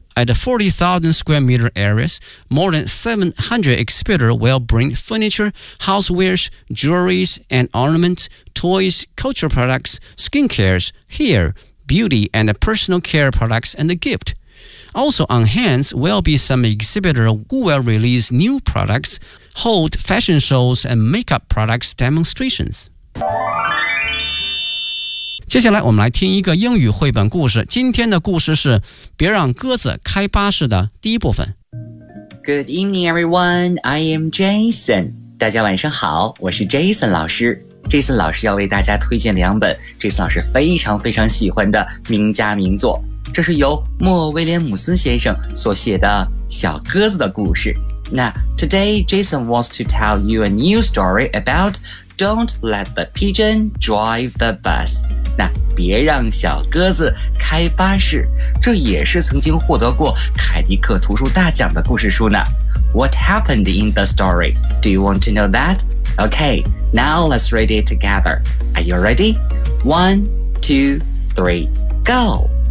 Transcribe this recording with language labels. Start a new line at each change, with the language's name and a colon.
English: At the 40,000 square meter areas, more than 700 exhibitors will bring furniture, housewares, jewelries and ornaments, toys, cultural products, skincares, hair, beauty and personal care products and a gift. Also on hands will be some exhibitors who will release new products, hold fashion shows and makeup products demonstrations.
Chinese: 接下来我们来听一个英语绘本故事，今天的故事是别让鸽子开巴士的第一部分。
English: Good evening, everyone. I am Jason.
Chinese: 大家晚上好，我是 Jason 老师。 Jason 老师要为大家推荐两本 Jason 老师非常非常喜欢的名家名作。这是由莫威廉姆斯先生所写的小鸽子的故事。
English: Now, today Jason wants to tell you a new story about Don't Let the Pigeon Drive the Bus.
Chinese: 那别让小鸽子开巴士，这也是曾经获得过凯迪克图书大奖的故事书呢。
English: What happened in the story? Do you want to know that? Okay, now let's read it together. Are you ready? One, two, three, go!